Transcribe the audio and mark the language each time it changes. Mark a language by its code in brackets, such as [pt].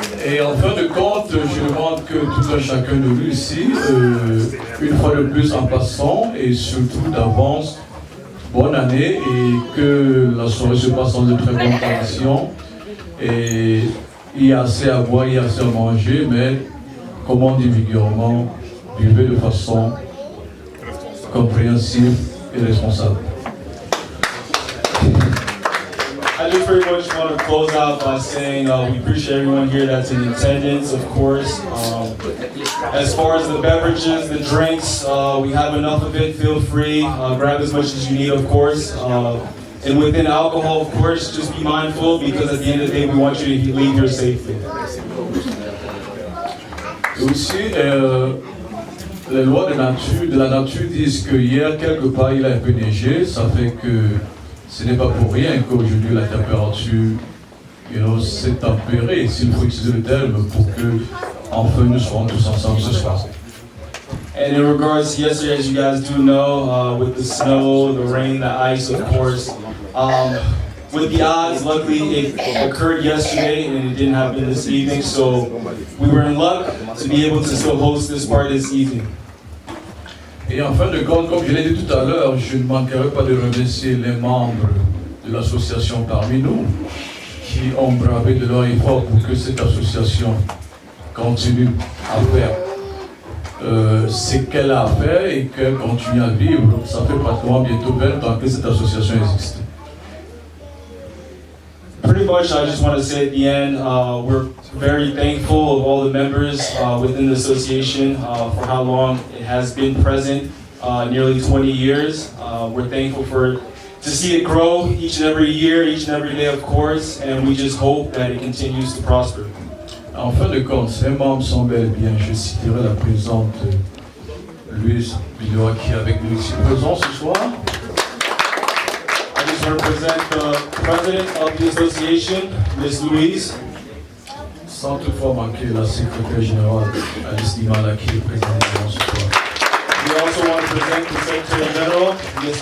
[fr] Et en fin de compte, je demande que tout un chacun de nous ici, une fois de plus en passant, et surtout d'avance, bonne année et que la soirée se passe dans de très bonnes conditions. Et il y a assez à boire, il y a assez à manger, mais comme on dit vulgairement, buvez de façon compréhensible et responsable. [en] I just very much want to close out by saying we appreciate everyone here that's in attendance, of course. As far as the beverages, the drinks, we have enough of it. Feel free, grab as much as you need, of course. And within alcohol, of course, just be mindful because at the end of the day, we want you to leave here safely. [fr] Et aussi, les lois de la nature disent que hier, quelque part, il a un peu neigé. Ça fait que ce n'est pas pour rien qu'aujourd'hui la température s'est tempérée, s'il faut utiliser le terme, pour que enfin nous serons tous ensemble ce soir. [en] And in regards to yesterday, as you guys do know, with the snow, the rain, the ice, of course, with the odds, luckily it occurred yesterday and it didn't happen this evening, so we were in luck to be able to still host this party this evening. [fr] Et en fin de compte, comme je l'ai dit tout à l'heure, je ne manquerai pas de remercier les membres de l'association parmi nous qui ont bravé de leur effort pour que cette association continue à faire ce qu'elle a à faire et qu'elle continue à vivre. Ça fait pratiquement bientôt 20 ans que cette association existe. [en] Pretty much, I just want to say at the end, we're very thankful of all the members within the association for how long it has been present, nearly 20 years. We're thankful to see it grow each and every year, each and every day, of course, and we just hope that it continues to prosper. [fr] En fin de compte, ces membres sont bel et bien, je citerai la présente Louise Binois qui est avec nous ici présent ce soir. [en] I just represent the president of the association, Ms. Louise. [fr] Sans toutefois manquer la secrétaire générale, Alice Dimala, qui est présente ce soir. [en] We also want to present the Secretary General, Ms.